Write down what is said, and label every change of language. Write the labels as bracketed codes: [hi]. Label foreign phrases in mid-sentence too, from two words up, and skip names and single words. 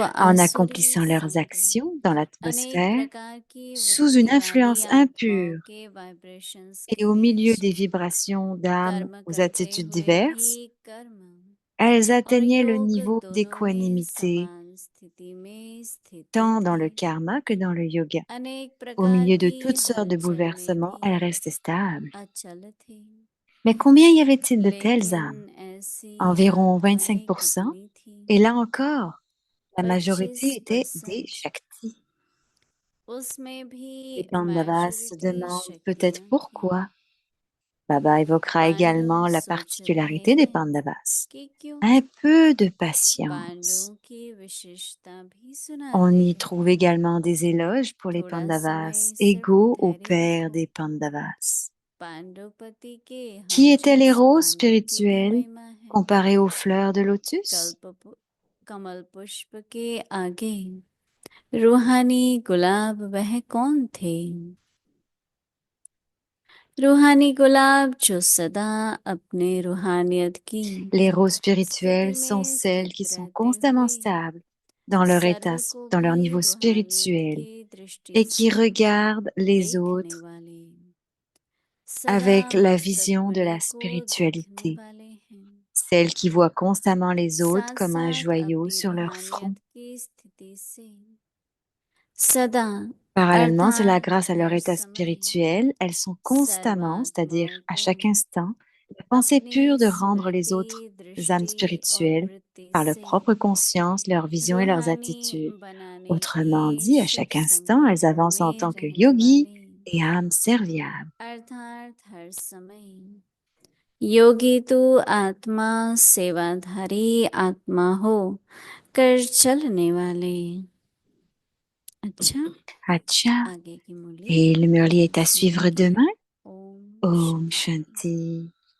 [fr] en [hi] आसुरी [fr] accomplissant leurs [hi] समुदाय [fr] actions dans [hi] अनेक [fr] l'atmosphère [hi] प्रकार की [fr] sous une [hi] वृत्ति वाली [fr] influence [hi] आत्माओं [fr] impure [hi] के वाइब्रेशंस [fr] et [hi] के [fr] au milieu [hi] बीच [fr] des vibrations d'âmes [hi] कर्म [fr] aux [hi] करते [fr] attitudes [hi] हुए भी [fr] diverses, [hi] कर्म [fr] elles [hi] और [fr] atteignaient le [hi] योग [fr] niveau [hi] दोनों में [fr] d'équanimité [hi] समान स्थिति में स्थित [fr] tant dans [hi] थे। [fr] le karma que dans le yoga. [hi] अनेक [fr] Au [hi] प्रकार [fr] milieu de [hi] की [fr] toutes sortes de [hi] हलचल में [fr] bouleversements, elles [hi] भी [fr] restaient stables. [hi] अचल थे, [fr] Mais combien y avait-il de telles âmes? [hi] लेकिन ऐसी [fr] Environ [hi] आत्माएं [fr] 25%. [hi] कितनी थी? [fr] Et là encore, la majorité était des [hi] 25%। [fr] Shaktis. [hi] उसमें भी [fr] Les Pandavas se [hi] मेजॉरिटी [fr] demandent peut-être [hi] शक्तियां थी। [fr] pourquoi. Baba évoquera [hi] पांडव [fr] également la [hi] सोच रहे [fr] particularité des [hi] हैं [fr] Pandavas. [hi] कि क्यों? [fr] Un peu de patience. [hi] पांडवों की विशेषता भी [fr] On [hi] सुनाते [fr] y [hi] हैं। [fr] trouve également des éloges pour les [hi] थोड़ा [fr] Pandavas, [hi] समय सिर्फ [fr] égaux au [hi] धैर्य [fr] père [hi] रखो। [fr] des Pandavas. [hi] पांडवपति के [fr] Qui étaient les [hi] हमजोली [fr] roses [hi] पांडु की भी [fr] spirituelles [hi] महिमा है। [fr] comparées aux fleurs de lotus? [hi] कमल पुष्प के आगे रूहानी गुलाब वह कौन थे? रूहानी गुलाब जो सदा अपने रूहानियत की [fr] Les roses [hi] स्थिति [fr] spirituelles sont [hi] में [fr] celles qui [hi] स्थित [fr] sont [hi] रहते [fr] constamment [hi] हुए [fr] stables dans leur état, [hi] सर्व को [fr] dans leur [hi] भी [fr] niveau [hi] रूहानियत [fr] spirituel [hi] की दृष्टि [fr] et qui [hi] से [fr] regardent les [hi] देखने [fr] autres [hi] वाले, [fr] avec [hi] सदा [fr] la [hi] मस्तक [fr] vision de [hi] मणि [fr] la [hi] को देखने [fr] spiritualité, [hi] वाले हैं। [fr] celles qui voient constamment les autres [hi] साथ [fr] comme un [hi] साथ [fr] joyau [hi] अपनी [fr] sur leur front. [hi] रूहानियत की स्थिति से सदा [fr] Parallèlement, cela [hi] अर्थात [fr] grâce à leur [hi] हर [fr] état [hi] समय [fr] spirituel, elles sont constamment, c'est-à-dire [hi] सर्वात्माओं [fr] à [hi] को [fr] chaque instant, la pensée pure [hi] अपनी [fr] de rendre les autres [hi] स्मृति [fr] âmes [hi] दृष्टि और [fr] spirituelles [hi] वृत्ति [fr] par leur [hi] से [fr] propre conscience, leur vision et leurs [hi] रूहानी [fr] attitudes. [hi] बनाने [fr] Autrement [hi] के [fr] dit, à [hi] शुभ [fr] chaque instant, elles [hi] संकल्पों [fr] avancent en [hi] में [fr] tant que [hi] रहने [fr] yogis [hi] वाले, [fr] et âmes serviables. [hi] अर्थात हर समय योगी तो आत्मा सेवाधारी आत्मा हो कर चलने वाले। अच्छा, Acha. आगे की मुरली [fr] Et le Murli est à [hi] सुनेंगे। [fr] suivre demain. [hi] ओम Om शांति। Shanti.